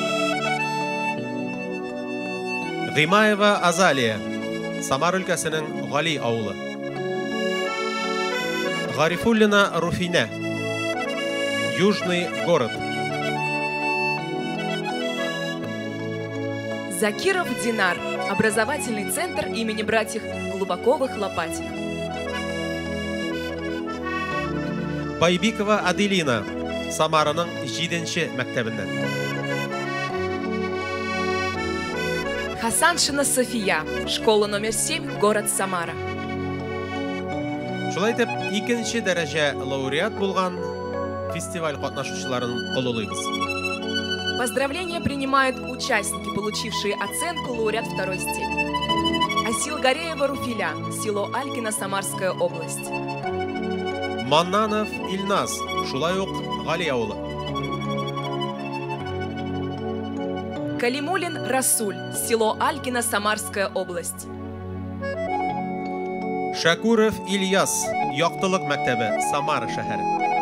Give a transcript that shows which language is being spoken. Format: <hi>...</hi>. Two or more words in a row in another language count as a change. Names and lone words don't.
<tt>Гыймаева Азалия, Самар өлкәсенең Гали авылы.</tt> <ru>Гарифуллина Руфина, Южный город. Закиров Динар, образовательный центр имени братьев Глубоковых-Лопатиных.</ru> <tt>Байбикова Аделина, Самараның 7-нче мәктәбеннән.</tt> <ru>Хасаншина София, школа номер 7, город Самара.</ru> <tt>Шулай итеп, 2-нче дәрәҗә лауреат булган фестиваль катнашучыларын олылыйбыз.</tt> <ru>Поздравления принимают участники, получившие оценку лауреат 2-й степени. Асил Гореева Руфиля, село Алькино, Самарская область.</ru> <tt>Маннанов Ильназ, шулай ук Гали авылы.</tt> <ru>Калимулин Расуль, село Алькино, Самарская область.</ru> <tt>Шакуров Ильяс, Яктылык мәктәбе, Самара шәһәре.</tt>